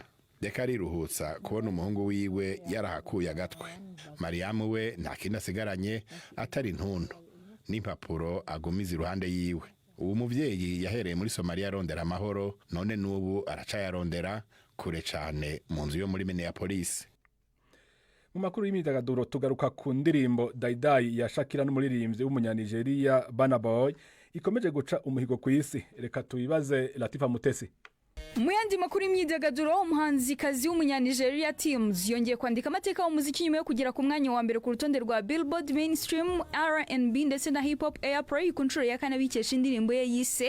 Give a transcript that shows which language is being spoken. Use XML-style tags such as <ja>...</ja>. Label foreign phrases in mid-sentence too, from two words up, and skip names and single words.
<rn>Deka ariruhutsa kubona umuhungu wiwe yarahakuye agatwe. Mariamu we nta kintu asigaranye atari intuntu n'impapuro agumiza iruhande yiwe. Uwo muvyeyi yahereye muri Somalia arondera amahoro, none n'ubu aracayarondera kure cane mu nzu yo muri Minneapolis. Mu makuru y'imyidagaduro tugaruka ku ndirimbo Daidai ya Shakira n'umuririmbyi w'umunyanigeriya Burna Boy ikomeje guca umuhigo ku isi.</rn> <rw>Reka tubibaze Latifa Mutesi. Mu yandi makuru y'imyidagaduro, umuhanzikazi w'umunyanigeriya Teams yongeye kwandika amateka y'umuziki nyuma yo kugera ku mwanya wa mbere ku rutonde rwa Billboard Mainstream R&B ndetse na Hip Hop Airplay ku nshuro ya kane bikesha indirimbo ye yise.</rw>